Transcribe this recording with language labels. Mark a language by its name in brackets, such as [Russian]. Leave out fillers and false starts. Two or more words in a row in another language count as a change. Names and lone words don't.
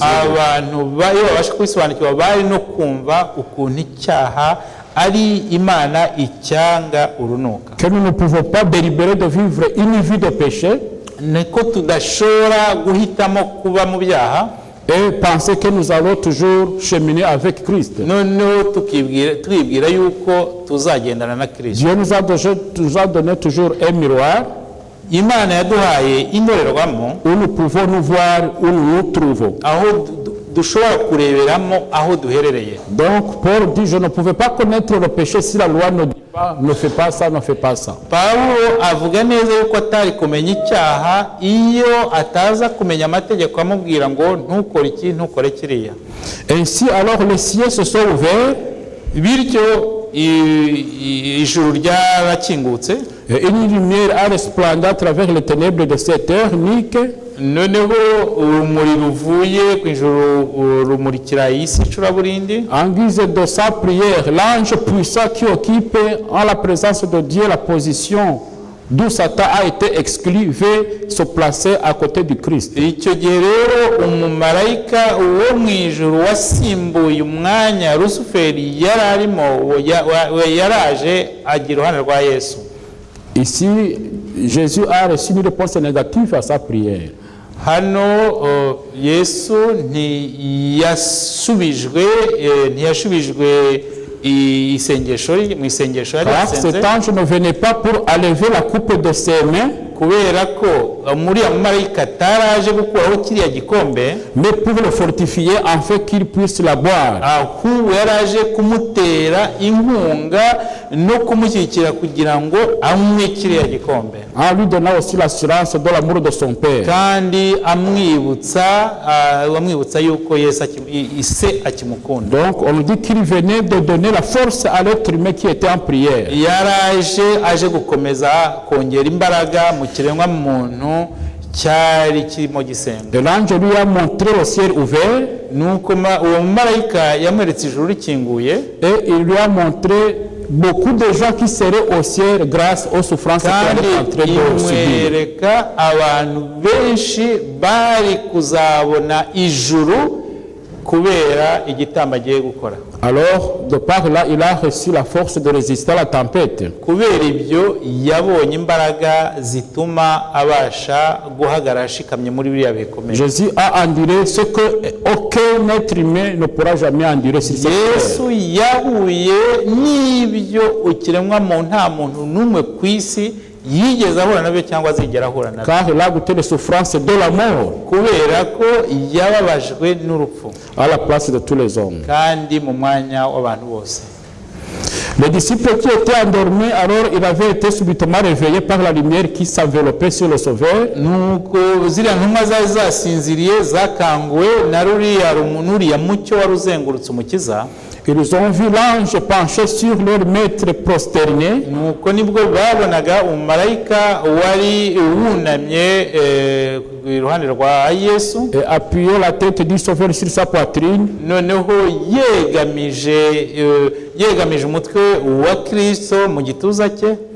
[Kinyarwanda] abantu bayo babasha kwisobanukirwa bari no kumva ukuntu icyaha ari Imana icyanga urunuka. [French] Que nous ne pouvons pas délibérer de vivre une vie de péché [Kinyarwanda] niko tudashobora guhitamo kuba mu byaha [French] et penser que nous allons toujours cheminer avec Christ. [Kinyarwanda] noneho twibwira yuko tuzagendana na Kristo. [French] Dieu nous a donné toujours un miroir [Kinyarwanda] Imana yaduhaye indorerwamo [French] où nous pouvons nous voir où nous nous trouvons. [Kinyarwanda] aho dushobora kureberamo aho duherereye. [French] Donc Paul dit: je ne pouvais pas connaître le péché si la loi ne dit pas ne fais pas ça, ne fais pas ça. [Kinyarwanda] Pawulo avuga neza yuko atari kumenya icyaha iyo ataza kumenya amategeko amubwira ngo ntukore iki ntukore kiriya. [French] Ainsi alors les cieux se sont ouverts, [Kinyarwanda] bityo ijuru ryarakingutse, [French] une lumière a resplendi à travers les ténèbres de cette heure unique. [Kinyarwanda] noneho urumuri ruvuye ku ijuru rumurikira isi icuraburindi. [French] En guise de sa prière, l'ange puissant qui occupe en la présence de Dieu la position d'où Satan a été exclu veut se placer à côté du Christ. [Kinyarwanda] Icyo gihe rero umumarayika wo mu ijuru wasimbuye umwanya Rusuferi yari arimo yaraje agira uruhande rwa Yesu. [French] Ici, Jésus a reçu une réponse négative à sa prière. [Kinyarwanda] hano Yesu ntiyashubijwe isengesho mu isengesho yari [French] Car [Kinyarwanda] yasenze, [French] cet ange ne venait pas pour enlever la coupe de ses mains, [Kinyarwanda] kubera ko muri ya marayika ataraje gukuraho kiriya gikombe, [French] mais pour le fortifier afin qu'il puisse la boire. [Kinyarwanda] ahubwo yaraje kumutera inkunga no kumushyigikira kugira ngo anywe kiriya gikombe, [French] En lui donnant aussi l'assurance de l'amour de son Père. [Kinyarwanda] kandi amwibutsa yuko Yesu ise akimukunda. [French] Donc on nous dit qu'il venait de donner la force à l'être humain qui était en prière. [Kinyarwanda] aje gukomeza kongera imbaraga mu kiremwa muntu cyari kirimo gisenga. [French] Et l'ange lui a montré le ciel ouvert [Kinyarwanda] Nuko uwo marayika yamweretse ijuru rikinguye, [French] et il lui a montré beaucoup de gens qui seraient au ciel grâce aux souffrances qu'il [Kinyarwanda] kandi [French] était en train de subir. [Kinyarwanda] imwereka abantu benshi bari kuzabona ijuru kubera igitambo agiye gukora. [French] Alors, de par là, il a reçu la force de résister à la tempête. [Kinyarwanda] Kubera ibyo yabonye imbaraga zituma abasha guhagarara ashikamye muri biriya bikomeye. [French] Jésus a enduré ce que aucun être humain ne pourra jamais endurer sur cette [Kinyarwanda] Yesu [French] terre. [Kinyarwanda] yahuye n'ibyo ukiremwa mu nta muntu n'umwe ku isi yigeze ahura nabyo cyangwa azigera ahura nabyo, [French] Car il a goûté les souffrances de la mort [Kinyarwanda] kubera ko yababajwe n'urupfu [French] à la place de tous les hommes. [Kinyarwanda] kandi mu mwanya w'abantu bose. [French] Les disciples qui étaient endormis, alors il avait été subitement réveillé par la lumière qui s'enveloppait sur le Sauveur. [Kinyarwanda] Nuko ziriya ntumwa zari zasinziriye zakanguwe na ruriya mucyo wari uzengurutse umukiza. [French] Ils ont vu l'ange penché sur leur maître prosterné. [Kinyarwanda] Nuko nibwo babonaga umumarayika wari wunamye iruhande rwa Yesu, [French] Et appuyé la tête du Sauveur sur sa poitrine. [Kinyarwanda] noneho yegamije umutwe wa Kristo mu gituza cye,